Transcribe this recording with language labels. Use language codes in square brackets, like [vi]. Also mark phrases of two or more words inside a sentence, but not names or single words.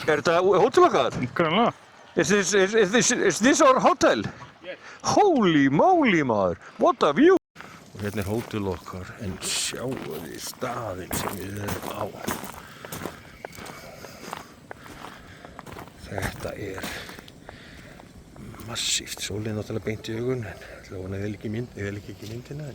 [is] Er þetta hótel okkar? Greinlega. [en] Is this our hotel? Yes. Holy moly, maður! What a view! [is] Og hérna er hótel okkar, en sjáu þið staðinn sem við erum á. Þetta er massíft. Sólin er náttúrulega beint í augun, en ég ætla að vona að þið líki ekki myndina.